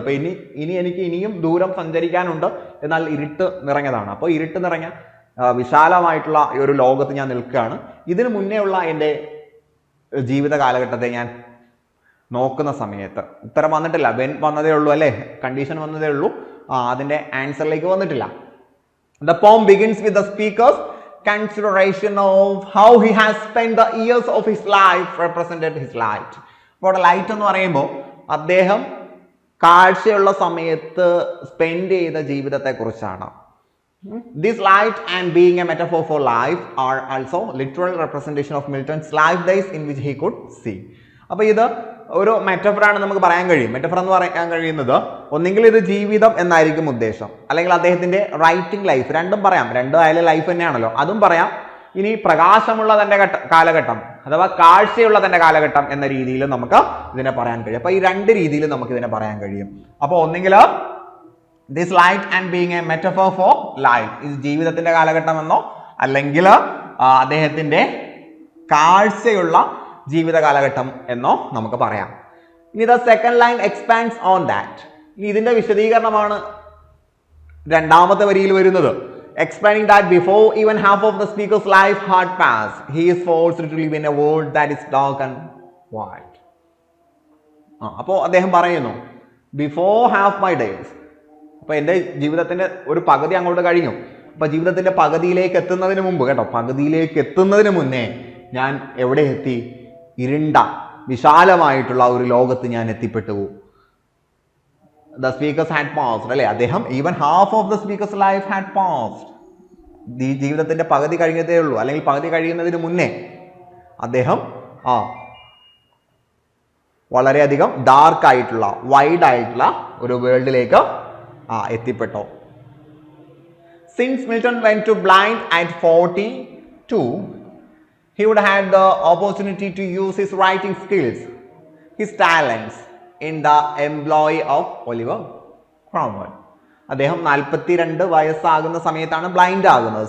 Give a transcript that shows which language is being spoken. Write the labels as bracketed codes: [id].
[ml] ഇപ്പൊ എനിക്ക് ഇനിയും ദൂരം സഞ്ചരിക്കാനുണ്ട്, എന്നാൽ ഇരുട്ട് നിറഞ്ഞതാണ്. അപ്പോൾ ഇരുട്ട് നിറഞ്ഞ വിശാലമായിട്ടുള്ള ഈ ഒരു ലോകത്ത് ഞാൻ നിൽക്കുകയാണ്. ഇതിനു മുന്നേ ഉള്ള എൻ്റെ ജീവിത കാലഘട്ടത്തെ ഞാൻ നോക്കുന്ന സമയത്ത് ഉത്തരം വന്നിട്ടില്ല, വെൻ വന്നതേ ഉള്ളൂ അല്ലേ, കണ്ടീഷൻ വന്നതേ ഉള്ളൂ, അതിന്റെ ആൻസറിലേക്ക് വന്നിട്ടില്ല. [en] The poem begins with the speaker's consideration of how he has spent the years of his life represented his light. [ml] അപ്പോൾ ലൈറ്റ് എന്ന് പറയുമ്പോൾ അദ്ദേഹം കാഴ്ചയുള്ള സമയത്ത് സ്പെൻഡ് ചെയ്ത ജീവിതത്തെ കുറിച്ചാണ്. [en] This light and being a metaphor for life are also literal representation of Milton's life days in which he could see. [ml] അപ്പോൾ ഇത് ഒരു മെറ്റഫറാണ് നമുക്ക് പറയാൻ കഴിയും. മെറ്റഫർ എന്ന് പറയാൻ കഴിയുന്നത് ഒന്നെങ്കിൽ ഇത് ജീവിതം എന്നായിരിക്കും ഉദ്ദേശം, അല്ലെങ്കിൽ അദ്ദേഹത്തിന്റെ റൈറ്റിംഗ് ലൈഫ്, രണ്ടും പറയാം. രണ്ടും ആയാലും ലൈഫ് തന്നെയാണല്ലോ, അതും പറയാം. ഇനി പ്രകാശമുള്ള തന്റെ കാലഘട്ടം അഥവാ കാഴ്ചയുള്ള തന്റെ കാലഘട്ടം എന്ന രീതിയിൽ നമുക്ക് ഇതിനെ പറയാൻ കഴിയും. അപ്പൊ ഈ രണ്ട് രീതിയിൽ നമുക്ക് ഇതിനെ പറയാൻ കഴിയും. അപ്പൊ ഒന്നെങ്കിൽ [en] this light and being a metaphor for life, [ml] ഇത് ജീവിതത്തിന്റെ കാലഘട്ടം എന്നോ അല്ലെങ്കിൽ അദ്ദേഹത്തിന്റെ കാഴ്ചയുള്ള ജീവിത കാലഘട്ടം എന്നോ നമുക്ക് പറയാം. [en] ഇനി the second line expands on that. [ml] ഇനി ഇതിന്റെ വിശദീകരണമാണ് രണ്ടാമത്തെ വരിയിൽ വരുന്നത്. [en] Explaining that before even half of the speaker's life had passed, he is forced to live in a world that is dark and wide. [ml] അപ്പോൾ അദ്ദേഹം പറയുന്നു [en] before half my days, [ml] അപ്പൊ എൻ്റെ ജീവിതത്തിന്റെ ഒരു പകുതി അങ്ങോട്ട് കഴിഞ്ഞു. അപ്പൊ ജീവിതത്തിന്റെ പകുതിയിലേക്ക് എത്തുന്നതിന് മുമ്പ് കേട്ടോ, പകുതിയിലേക്ക് എത്തുന്നതിന് മുന്നേ ഞാൻ എവിടെ എത്തി? ഇരുണ്ട വിശാലമായിട്ടുള്ള ഒരു ലോകത്ത് ഞാൻ എത്തിപ്പെട്ടു. [en] The speakers had passed, [ml] അല്ലെ, അദ്ദേഹം [en] even half of the speaker's life had passed, [ml] ജീവിതത്തിന്റെ പകുതി കഴിഞ്ഞതേ ഉള്ളൂ, അല്ലെങ്കിൽ പകുതി കഴിയുന്നതിന് മുന്നേ അദ്ദേഹം വളരെയധികം ഡാർക്ക് ആയിട്ടുള്ള വൈഡ് ആയിട്ടുള്ള ഒരു വേൾഡിലേക്ക് എത്തിപ്പെട്ടു. [en] Since Milton went to blind at 42, he would have the opportunity to use his writing skills, his talents in the employ of Oliver Cromwell. [ml] അദ്ദേഹം 42 വയസ്സാകുന്ന സമയത്താണ് ബ്ലൈൻഡ് ആകുന്നത്.